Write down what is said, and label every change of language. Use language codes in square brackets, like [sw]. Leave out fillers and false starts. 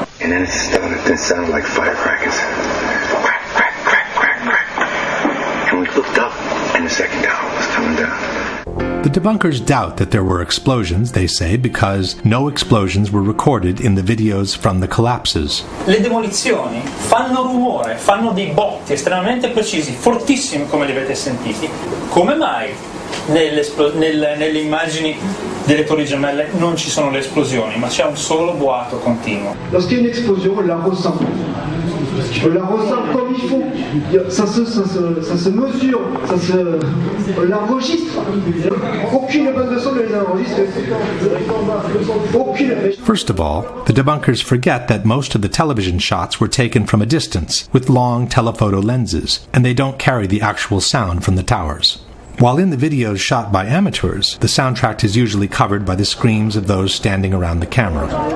[en] And then it started to sound like firecrackers. Crack, crack, crack, crack, crack. And we looked up, and the second tower was coming down. The debunkers doubt that there were explosions, they say, because no explosions were recorded in the videos from the collapses. [it] Le demolizioni fanno rumore, fanno dei botti estremamente precisi, fortissimi come li avete sentiti. Come mai nelle immagini delle Torri Gemelle non ci sono le esplosioni, ma c'è un solo boato continuo? [fr] Lorsqu'il y a une explosion, on la ressent. On la ressent comme il faut. Ça se mesure, on l'enregistre. Aucune bande de son ne les enregistre. Aucune. [en] First of all, the debunkers forget that most of the television shots were taken from a distance with long telephoto lenses, and they don't carry the actual sound from the towers. While in the videos shot by amateurs, the soundtrack is usually covered by the screams of those standing around the camera.